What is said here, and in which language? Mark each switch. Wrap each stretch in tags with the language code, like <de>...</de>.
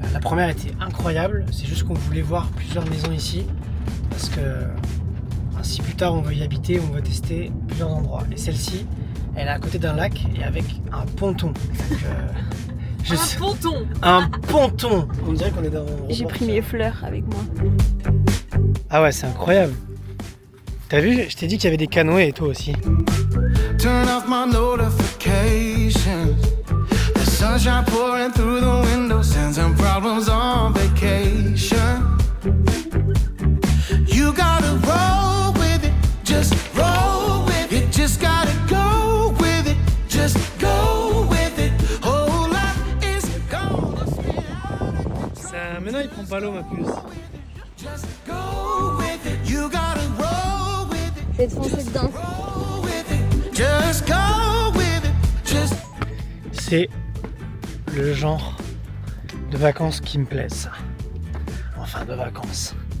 <fr>La première était incroyable, c'est juste qu'on voulait voir plusieurs maisons ici, parce que si plus tard on veut y habiter, on veut tester plusieurs endroits. Et celle-ci, elle est à côté d'un lac et avec un ponton. Donc, Ponton. un ponton. On dirait qu'on est dans... J'ai pris mes fleurs avec moi. Ah ouais, c'est incroyable. T'as vu, je t'ai dit qu'il y avait des canoës et toi aussi.</fr> <en>Turn off my notifications. The sunshine pouring through the window, sends some problems on vacation. You gotta roll with it, just roll with it. Just gotta go with it, just go with it. Whole life is gonna spin.</en> <fr>Maintenant il prend pas l'eau ma puce.</fr> <en>Just go with it. You gotta roll with it.</en> <fr>Je vais te foncer dedans.</fr> <en>Roll with it. Just go with it. Just</en> <fr>C'est le genre de vacances qui me plaisent, ça. Enfin, de vacances.</fr>